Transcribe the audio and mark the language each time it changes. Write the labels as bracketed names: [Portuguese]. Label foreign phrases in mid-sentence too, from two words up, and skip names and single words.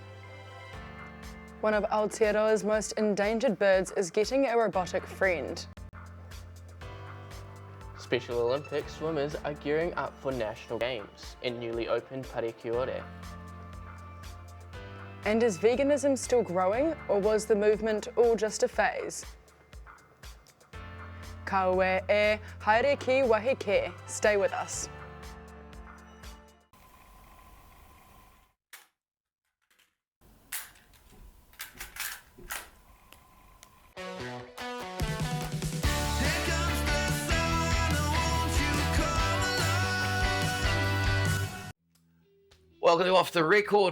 [English] One of Aotearoa's most endangered birds is getting a robotic friend. Special Olympics swimmers are gearing up for national games in newly opened Parekiore. And is veganism still growing, or was the movement all just a phase? [Māori] Kaue e haere ki wahi ke. [English] Stay with us. Welcome to Off the Record.